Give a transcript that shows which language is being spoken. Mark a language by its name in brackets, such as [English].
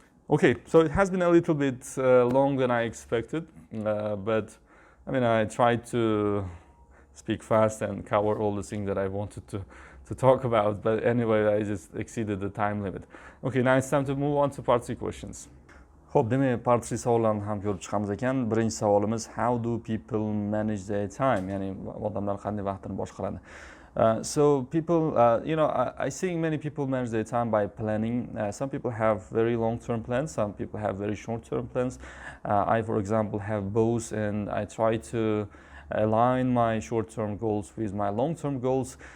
[English] Okay, so it has been a little bit longer than I expected, but I tried to speak fast and cover all the things that I wanted to talk about, but anyway, I just exceeded the time limit. Okay, now it's time to move on to part 3 questions. [Uzbek] Xo'p, demak, part 3 savollarni ham ko'rib chiqamiz ekan. Birinchi savolimiz, [English] how do people manage their time? [Uzbek] Ya'ni odamlar qanday vaqtini boshqaradi? [English] So people, I think many people manage their time by planning. Some people have very long-term plans, some people have very short-term plans. I, for example, have both, and I try to align my short-term goals with my long-term goals.